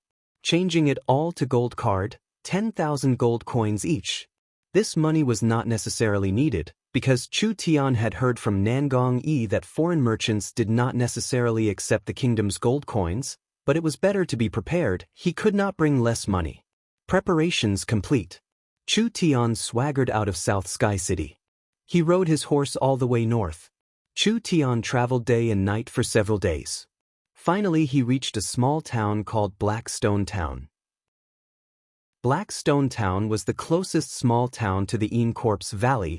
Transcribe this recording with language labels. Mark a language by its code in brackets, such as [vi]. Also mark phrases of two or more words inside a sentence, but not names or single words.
[en] Changing it all to gold card, 10,000 gold coins each. This money was not necessarily needed, because Chu Tian had heard from Nangong-yi that foreign merchants did not necessarily accept the kingdom's gold coins, but it was better to be prepared. He could not bring less money. Preparations complete. Chu Tian swaggered out of South Sky City. He rode his horse all the way north. Chu Tian traveled day and night for several days. Finally he reached a small town called Blackstone Town. Blackstone Town was the closest small town to the Een Corpse Valley.